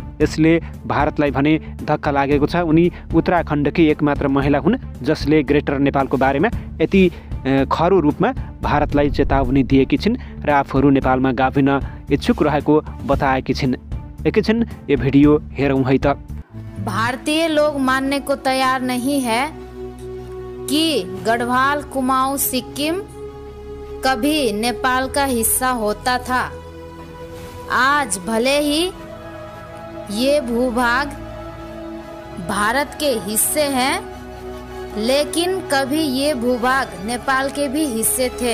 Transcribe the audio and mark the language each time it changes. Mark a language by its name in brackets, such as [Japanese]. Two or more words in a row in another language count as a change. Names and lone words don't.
[Nepali] यसले भारतलाई भने धक्का लागेको छ। उनी उत्तराखण्डकी एकमात्र महिला हुन् जसले ग्रेटर नेपालको बारेमा यति खरो रूपमा भारतलाई चेतावनी दिएकी छिन् र आफूहरू नेपालमा गाभिन इच्छुक रहेको बताएकी छिन्। एकैछिन यो भिडियो हेरौँ है त। [Hindi] भारतीय लोग मानने को तैयार नहीं है कि गढ़वाल कुमाऊं सिक्किम कभी नेपाल का हिस्सा होता था। आज भले ही ये भूभाग भारत के हिस्से हैं, लेकिन कभी ये भूभाग नेपाल के भी हिस्से थे।